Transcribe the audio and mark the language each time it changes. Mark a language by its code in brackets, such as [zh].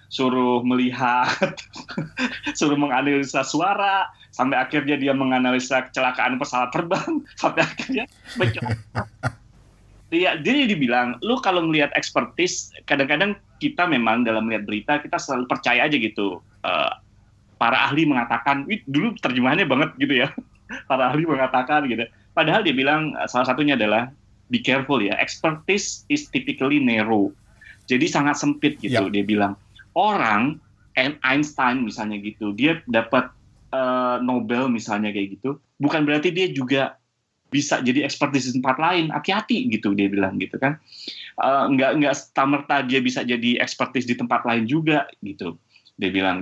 [id] suruh melihat, suruh menganalisa suara, sampai akhirnya dia menganalisa kecelakaan pesawat terbang, sampai akhirnya dia dibilang, lu kalau melihat ekspertis, kadang-kadang kita memang dalam melihat berita kita selalu percaya aja gitu. Para ahli mengatakan, dulu terjemahannya banget gitu ya. Para ahli mengatakan gitu. Padahal dia bilang salah satunya adalah [en] be careful [id] ya. [en] Expertise is typically narrow. [id] Jadi sangat sempit gitu. Dia bilang orang Einstein misalnya gitu, dia dapat Nobel misalnya kayak gitu, bukan berarti dia juga bisa jadi ekspertis di tempat lain. Hati-hati gitu dia bilang gitu kan. Nggak serta-merta dia bisa jadi ekspertis di tempat lain juga gitu. Dia bilang.